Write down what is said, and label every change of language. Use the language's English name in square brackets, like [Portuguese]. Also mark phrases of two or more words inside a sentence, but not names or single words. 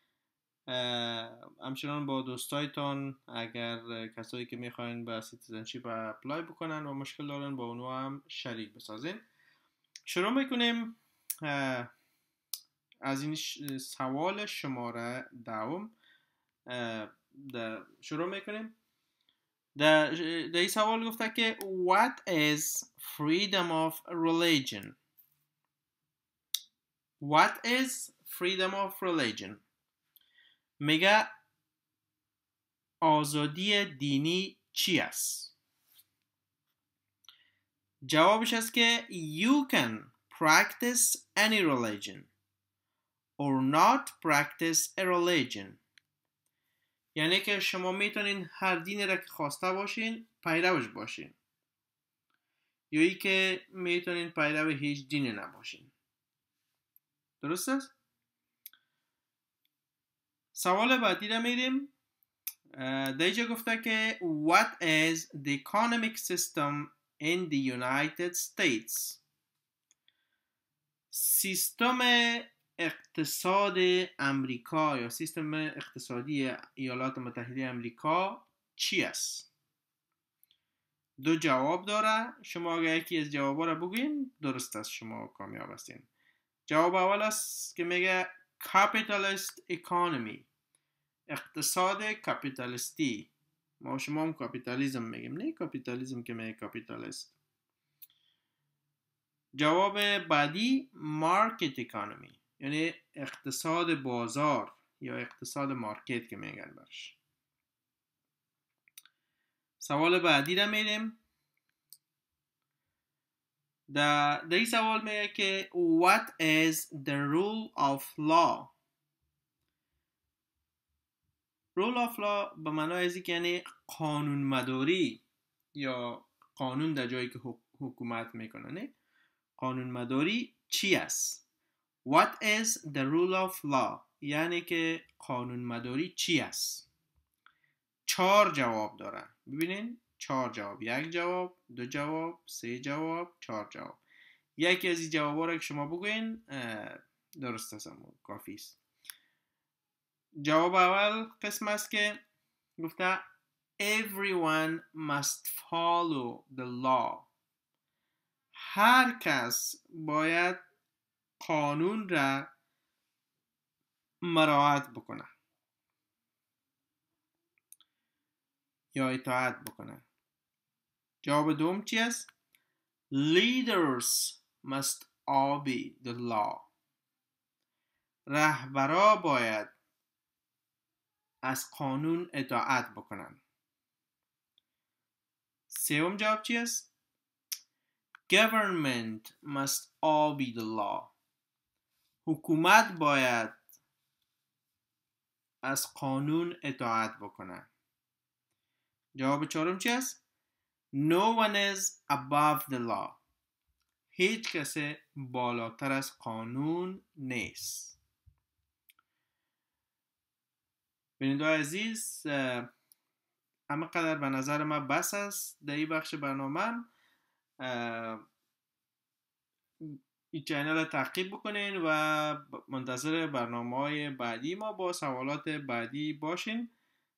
[Persian] همچنان با دوستایتان اگر کسایی که میخواین به سیتیزنشیپ اپلای بکنن و مشکل دارن با اونها هم شریک بسازین. شروع میکنیم از این سوال شماره دوم. شروع میکنیم. در این سوال گفته که [English] What is freedom of religion? What is freedom of religion? [Persian] میگه آزادی دینی چی است؟ جوابش است که [English] You can practice any religion or not practice a religion. [Persian] یعنی که شما میتونین هر دینی را که خواسته باشین پیروش باشین، یا ای که میتونین پیرو هیچ دینی نباشین. درست است؟ سوال بعدی را میریم. در اینجا گفته که [English] What is the economic system in the United States? [Persian] سیستم اقتصاد امریکا یا سیستم اقتصادی ایالات متحده امریکا چی است؟ دو جواب داره. شما اگر یکی از جوابا را بگوین درست است، شما کامیاب هستین. جواب اول است که میگه [English] capitalist economy، [Persian] اقتصاد کپیتالیستی. ما شما هم کپیتالیزم میگیم، نه کپیتالیزم که میگه کپیتالیست. جواب بعدی [English] market economy، [Persian] یعنی اقتصاد بازار یا اقتصاد مارکت که میگن برش. سوال بعدی را میریم. در این سوال میگه که [English] What is the rule of law? rule of law [Persian] به معنای از که یعنی قانون مداری یا قانون در جایی که حکومت میکنه. نه قانون مداری چی است؟ [English] What is the rule of law؟ [Persian] یعنی که قانون مداری چی است؟ 4 جواب داره. ببینین 4 جواب، 1 جواب، 2 جواب، 3 جواب، 4 جواب. یکی از این جوابا را که شما بگوین درست است، کافی است. جواب اول قسم است که گفته [English] Everyone must follow the law. [Persian] هر کس باید قانون را مراعات بکنه یا اطاعت بکنه. جواب دوم چی است؟ [English] Leaders must obey the law. [Persian] رهبرا باید از قانون اطاعت بکنن. سوم جواب چی است؟ [English] Government must obey the law. [Persian] حکومت باید از قانون اطاعت بکنه. جواب چهارم چی است؟ [English] No one is above the law. [Persian] هیچ کسی بالاتر از قانون نیست. بینندگان عزیز، همه قدر به نظر من بس است در این بخش برنامه. این چینل را تعقیب بکنین و منتظر برنامه‌های بعدی ما با سوالات بعدی باشین.